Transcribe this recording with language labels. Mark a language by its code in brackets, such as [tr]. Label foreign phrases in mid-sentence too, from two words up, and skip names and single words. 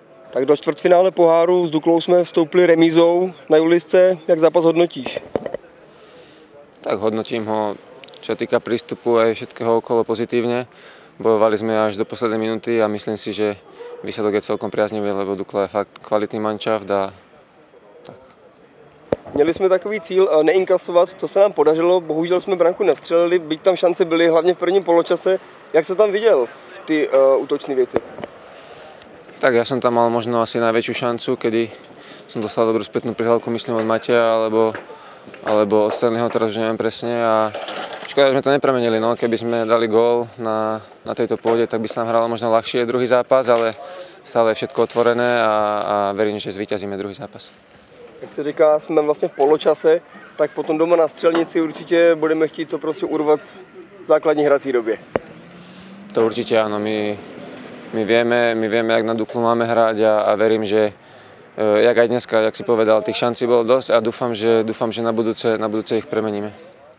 [cs] Tak do čtvrtfinále poháru s Duklou jsme vstoupili remízou na Julisce. Jak zápas hodnotíš? [sk] Tak hodnotím ho, čo týka prístupu aj všetkého okolo pozitívne. Bojovali sme až do poslednej minúty a myslím si, že výsledok je celkom priaznivý, lebo Dukla je fakt kvalitný manšaft a tak. [cs] Měli jsme takový cíl neinkasovat, to se nám podařilo, bohužel jsme branku nestřelili, byť tam šance byly, hlavně v prvním poločase. Jak se tam viděl v ty útočné věci? [sk] Tak ja som tam mal možno asi najväčšiu šancu, kedy som dostal dobrú spätnú prihrávku, myslím od Mateja alebo od Stanleyho, teraz už neviem presne. A škoda, že sme to nepremenili, no. Keby sme dali gól na tejto pôde, tak by sa nám hralo možno ľahšie druhý zápas, ale stále je všetko otvorené a verím, že zvíťazíme druhý zápas. [cs] Jak se říká, jsme vlastně v poločase, tak potom doma na Střelnici určitě budeme chtít to prostě urvat v základní hrací době. [sk] To určite áno, my vieme, jak na Duklu máme hrať a verím, že jak aj dneska, jak si povedal, tých šancí bolo dosť a dúfam, že na budúce ich premeníme.